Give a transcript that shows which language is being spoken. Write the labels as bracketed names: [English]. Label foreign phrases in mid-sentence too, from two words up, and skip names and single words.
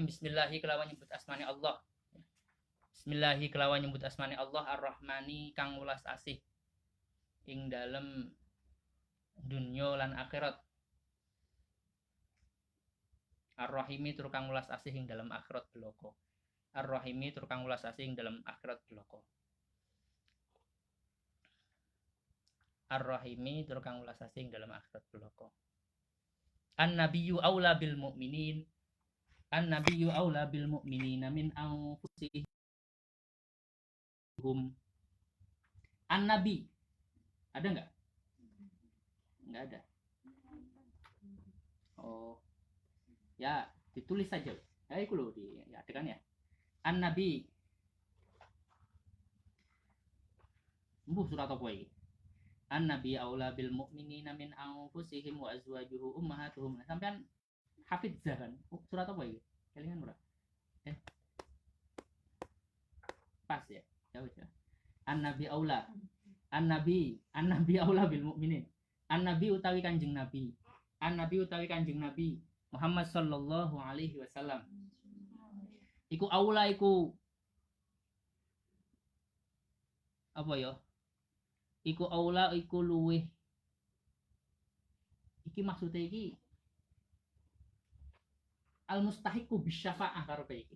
[Javanese] Bismillahi kelawan nyebut asmani Allah. Bismillahi kelawan nyebut asmani Allah Ar-Rahmani kang welas asih ing dalem dunya lan akhirat. Ar-Rahimi tur kang welas asih ing dalem akhirat bloko. Ar-Rahimi tur kang welas asih ing dalem akhirat bloko. Ar-Rahimi tur kang welas asih ing dalem akhirat bloko. [Arabic] النبي أولى بالمؤمنين. النبي أولى بالمؤمنين من أنفسهم. [Indonesian] An-nabi ada enggak? Enggak ada. Oh. Ya, ditulis saja. [Javanese] Ya iku lho ya ada kan ya. An-nabi. Surat apa iki? [Arabic] النبي أولى بالمؤمنين من أنفسهم وأزواجه أمهاتهم. [Javanese] Sampean hafizah kan? Surat apa iki? Kelingan ora? [Indonesian] Pas ya. Jauh ya. [Arabic] النبي أولى. النبي أولى بالمؤمنين. [Javanese] An-nabi utawi Kanjeng Nabi. An-nabi utawi Kanjeng Nabi Muhammad [Arabic] صلى الله عليه وسلم. [Javanese] Iku aula iku apa ya? Iku aula iku luweh. Iki maksudnya iki [Arabic] المستحق بالشفاعة [Javanese] karepe iki.